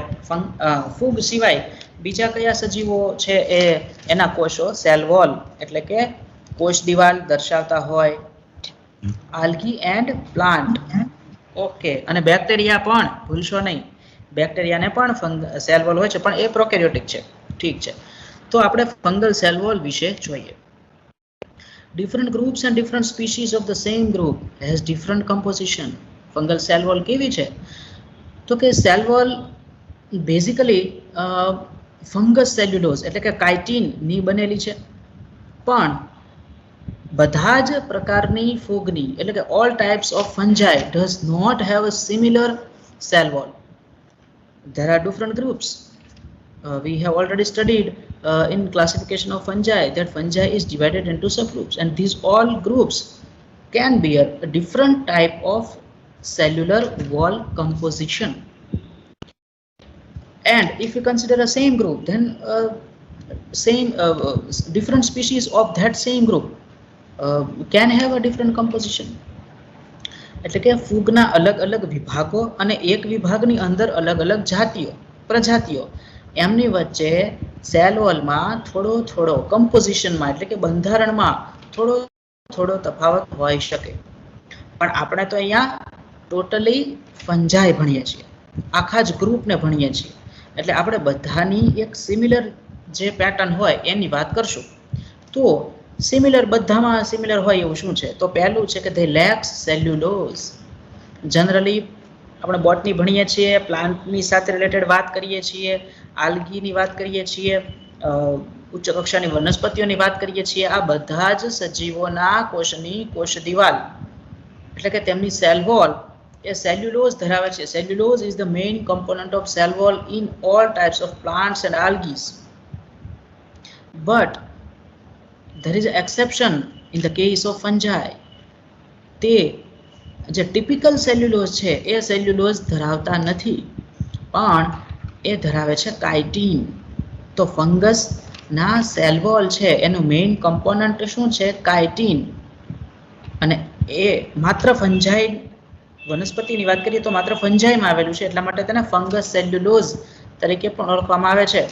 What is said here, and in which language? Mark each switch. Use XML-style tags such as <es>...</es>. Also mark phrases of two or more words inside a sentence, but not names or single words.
<gu>ફૂગ સિવાય બીજા કયા સજીવો છે એ એના કોષો</gu> <en>cell wall</en> <gu>એટલે કે કોષ દિવાલ દર્શાવતા હોય?</gu> <en>algae and plant.</en> <gu>ઓકે, અને બેક્ટેરિયા પણ ભૂલશો નહીં, બેક્ટેરિયાને પણ</gu> <en>cell wall</en> <gu>હોય છે, પણ એ પ્રોકેરિયોટિક છે. ઠીક છે, તો આપણે</gu> <en>fungal cell wall</en> <gu>વિશે જોઈએ.</gu> <en>Different groups and different species of the same group has different composition. fungal cell wall</en> <gu>કેવી છે? તો કે</gu> <en>cell wall basically fungus cellulose</en> <gu>એટલે કે કાઇટિન ની બનેલી છે, પણ બધા જ પ્રકારની ફૂગની એટલે કે</gu> <en>all types of fungi does not have a similar cell wall. There are different groups. We have already studied in classification of fungi that fungi is divided into subgroups, and these all groups can bear a different type of cellular wall composition. And if you consider a same group, then different species of that same group can have a different composition.</en> <gu>એટલે કે ફૂગના અલગ અલગ વિભાગો અને એક વિભાગની અંદર અલગ અલગ જાતિઓ પ્રજાતિઓ એમની વચ્ચે</gu> <en>cell wallમાં</en> <gu>થોડો કમ્પોઝિશનમાં એટલે કે બંધારણમાં થોડો તફાવત હોઈ શકે. પણ આપણે તો અહીંયા ટોટલી ફંજાઈ ભણીએ છીએ, આખા જ ગ્રુપને ભણીએ છીએ, એટલે આપણે બધાની એક સિમિલર જે પેટર્ન હોય એની વાત કરશું. તો સિમિલર બધામાં સિમિલર હોય એવું શું છે? તો પહેલું છે કે</gu> <en>they lacks cellulose.</en> <gu>જનરલી આપણે બોટની ભણીએ છીએ, પ્લાન્ટની સાથે રિલેટેડ વાત કરીએ છીએ, આલ્ગીની વાત કરીએ છીએ, ઉચ્ચ કક્ષાની વનસ્પતિઓની વાત કરીએ છીએ. આ બધા જ સજીવોના કોષની કોષ દિવાલ એટલે કે તેમની</gu> <en>cell wall</en> <gu>એ સેલ્યુલોઝ ધરાવે છે.</gu> <en>cellulose is the main component of cell wall in all types of plants and algaes. બટ there is an exception in the case of fungi.</en> <gu>તે જે ટિપિકલ સેલ્યુલોઝ છે એ સેલ્યુલોઝ ધરાવતા નથી, પણ એ ધરાવે છે કાઇટીન. તો ફંગસના</gu> <en>cell wall</en> <gu>છે એનું</gu> <en>main component</en> <gu>શું છે? કાઇટીન. અને એ માત્ર ફંજાઈ વનસ્પતિની વાત કરીએ તો માત્ર ફંજાઈમાં આવેલું છે, એટલા માટે તેને</gu> <en>fungus cellulose</en> <gu>તરીકે પણ ઓળખવામાં આવે છે.</gu>